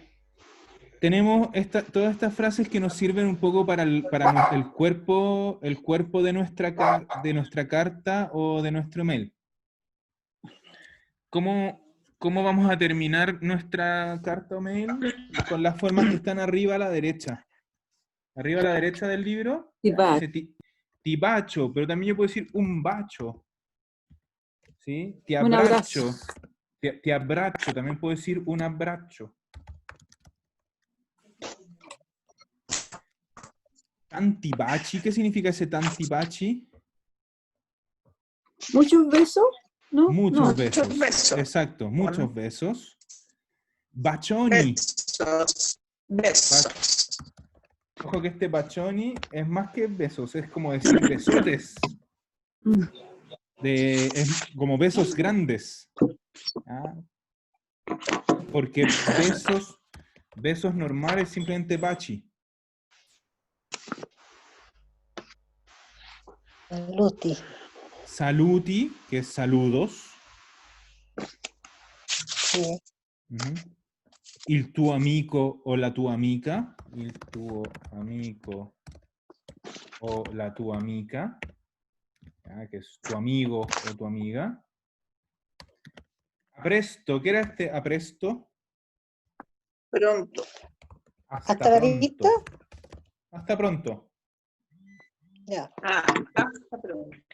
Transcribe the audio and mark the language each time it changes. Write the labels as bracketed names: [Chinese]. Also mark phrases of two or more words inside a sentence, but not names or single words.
[Spanish] Tenemos todas estas frases que nos sirven un poco para el cuerpo de nuestra carta o de nuestro mail. ¿Cómo vamos a terminar nuestra carta o mail? Con las formas que están arriba a la derecha. Arriba a la derecha del libro. Dice [Italian] ti bacio, [Spanish] pero también yo puedo decir [Italian] un bacio. ¿Sí? Ti abbraccio. Ti abbraccio, [Spanish] también puedo decir [Italian] un abbraccio. Tanti baci, [Spanish] ¿qué significa ese [Italian] tanti baci? [Spanish] ¿Muchos besos? ¿No? Muchos besos. Muchos besos. Exacto, muchos besos. Bacioni. Besos. Ojo que este bacioni es más que besos, es como decir besotes. Es como besos grandes. ¿Ah? Porque besos normales simplemente baci. Saluti, que es saludos. Sí. [Italian] Il tuo amico o la tua amica. Il tuo amico o la tua amica. [Spanish] Que es tu amigo o tu amiga. Apresto, ¿qué era este apresto? Pronto. ¿Hasta la vista? Hasta pronto. Ya. Hasta pronto.